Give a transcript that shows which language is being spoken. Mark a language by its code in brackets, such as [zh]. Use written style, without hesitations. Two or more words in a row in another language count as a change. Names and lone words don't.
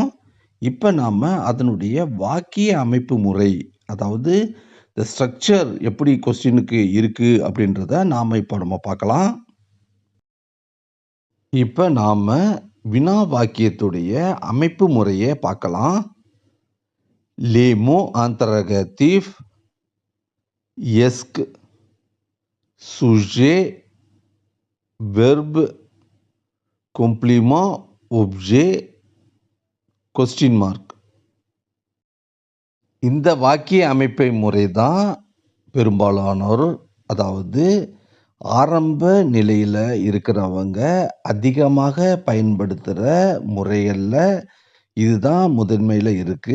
[ta] இப்போ நாம் அதனுடைய வாக்கிய அமைப்பு முறை, அதாவது இந்த ஸ்ட்ரக்சர் எப்படி கொஸ்டினுக்கு இருக்குது அப்படின்றத நாம் இப்போ நம்ம பார்க்கலாம். இப்போ நாம் வினா வாக்கியத்துடைய அமைப்பு முறையை பார்க்கலாம். [fr] Les mots interrogatifs, est, sujet, verbe, complément, objet, [en] question mark. [ta] இந்த வாக்கிய அமைப்பை முறை தான் பெரும்பாலானோர், அதாவது ஆரம்ப நிலையில இருக்கிறவங்க அதிகமாக பயன்படுத்துற முறைகள்ல இதுதான் முதன்மையில இருக்கு.